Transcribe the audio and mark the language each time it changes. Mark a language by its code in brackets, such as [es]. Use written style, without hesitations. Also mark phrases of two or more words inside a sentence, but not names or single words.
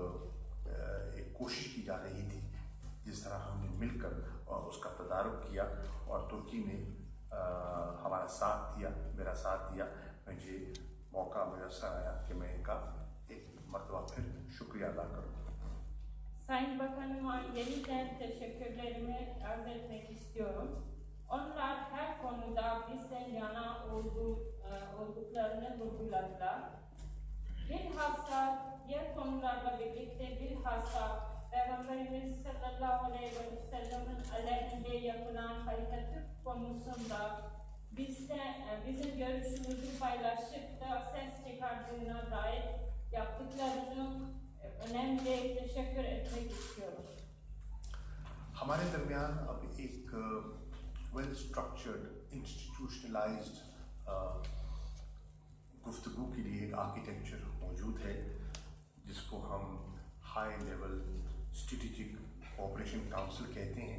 [ur] کوشش کی جا رہی تھی، جس طرح ہم نے مل کر اس کا تدارک کیا اور ترکی نے ہمارا ساتھ دیا، میرا ساتھ دیا، مجھے موقع میسر آیا کہ میں ان کا ایک مرتبہ پھر شکریہ ادا کروں. [tr] Sayın Bakanıma yeniden teşekkürlerimi arz etmek istiyorum. Onlar her konuda bizden yana olduklarını vurguladılar. Bilhassa diğer konularla birlikte bilhassa Peygamberimiz [ar] صلى الله عليه وسلم'in [tr] aleyhinde yapılan karikatür konusunda bizim görüşümüzü paylaşıp da ses çıkardığına dair yaptıklarını önemli teşekkür etmek istiyorum. [ur] ہمارے درمیان اب ایک [en] well structured institutionalized [ur] گفتگو کے لیے ایک آرکیٹیکچر موجود ہے، جس کو ہم [en] high level strategic operation council [ur] کہتے ہیں.